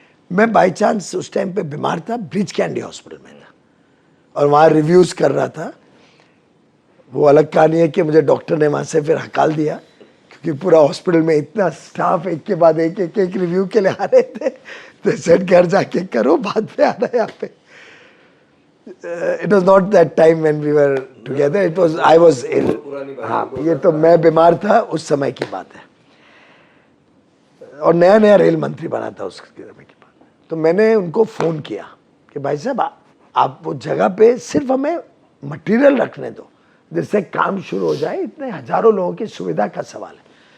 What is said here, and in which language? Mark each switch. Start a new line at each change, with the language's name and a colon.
Hindi: मैं by chance उस time पे बीमार था, ब्रिज कैंडी हॉस्पिटल में था और वहाँ रिव्यूज़ कर रहा था। वो अलग कहानी है कि मुझे डॉक्टर ने वहाँ से फिर हकाल दिया, क्योंकि पूरा हॉस्पिटल में इतना स्टाफ एक के बाद एक रिव्यू के लिए आ रहे थे। तो सेट घर जाके करो, बाद में आना यहाँ पे।
English: It was not that time when we were together. It was I was ill.
Hindi: हाँ, ये तो मैं बीमार था उस समय की बात है, और नया नया रेल मंत्री बना था उस समय की बात। तो मैंने उनको फ़ोन किया कि भाई साहब आप वो जगह पे सिर्फ हमें मटेरियल रखने दो जिससे काम शुरू हो जाए, इतने हजारों लोगों की सुविधा का सवाल है।